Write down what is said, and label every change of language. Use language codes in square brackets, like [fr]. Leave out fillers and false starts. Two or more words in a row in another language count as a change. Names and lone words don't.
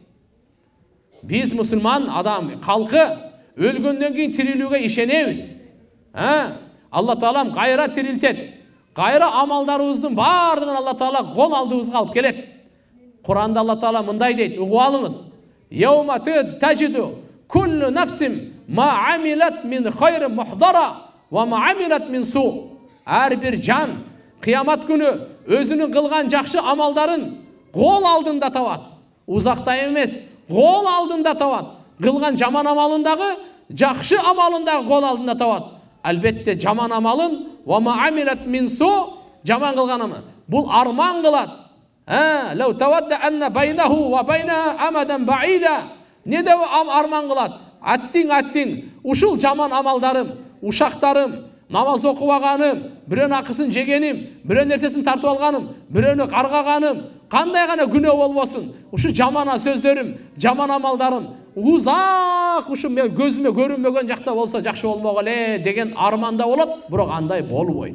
[ky] Биз мусулман адам калкы өлгөндөн кийин тирилүүгө ишенебиз. Алла Таалам кайра тирилтет. Кайра амалдарыбыздын бардыгын Алла Таала кол алдыбызга алып келет. Куранда Алла Таала мындай дейт, угуп алыңыз. [ar] يوم تجد كل نفس ما عملت من خير محضرا وما عملت من سوء. [ky] Ар бир жан кыямат күнү өзүнүн кылган жакшы амалдарын кол алдында табат. Узакта эмес, кол алдында табат. Кылган жаман амалындагы, жакшы амалындагы кол алдында табат. Албетте жаман амалын [ar] وما عملت من سوء, [ky] жаман кылганымы бул арман кылат. [ar] لو تود أن بينه وبين أمدا بعيدا. [ky] Не деп арман кылат? Аттиң, ушул жаман амалдарым, ушактарым, намаз окубаганым, бирөөнүн акысын жегеним, бирөөнүн нерсесин тартып алганым, бирөөнү каргаганым, кандай гана күнөө болбосун, ушу жаман сөздөрүм, жаман амалдарым узак ушу мен көзүмө көрүнбөгөн жакта болсо жакшы болмок эле деген арманда болот, бирок андай болбойт.